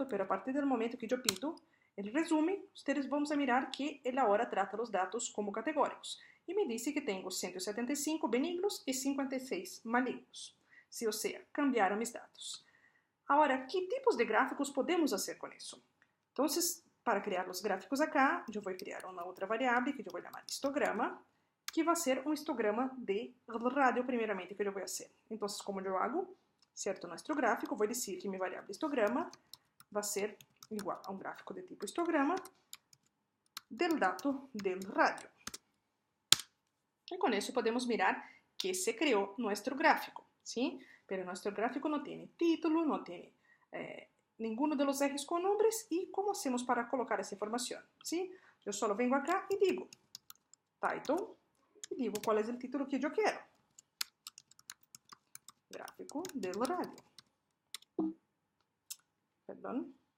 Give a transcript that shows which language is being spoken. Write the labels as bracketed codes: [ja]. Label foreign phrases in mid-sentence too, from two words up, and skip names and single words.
[es] Pero a partir del momento que yo pido el resumen, ustedes vamos a mirar que él ahora trata los datos como categóricos. Y me dice que tengo 175 benignos y 56 malignos. Sí, o sea, cambiaron mis datos. Ahora, ¿qué tipos de gráficos podemos hacer con eso? Entonces, [pt] para criar os gráficos acá, eu vou criar uma outra variável que eu vou chamar histograma, que vai ser um histograma de radio primeiramente que eu vou fazer. Então, como eu hago, certo, nosso gráfico, vou dizer que minha variável histograma vai ser igual a um gráfico de tipo histograma [es] del dato del radio. [pt] E com isso podemos mirar que se criou nosso gráfico, [es] ¿sí? [pt] Pero nosso gráfico não tem título, não tem [es] ninguno de los ejes con nombres. ¿Y cómo hacemos para colocar esa información? ¿Sí? Yo solo vengo acá y digo title y digo cuál es el título que yo quiero. Gráfico del radio. Perdón.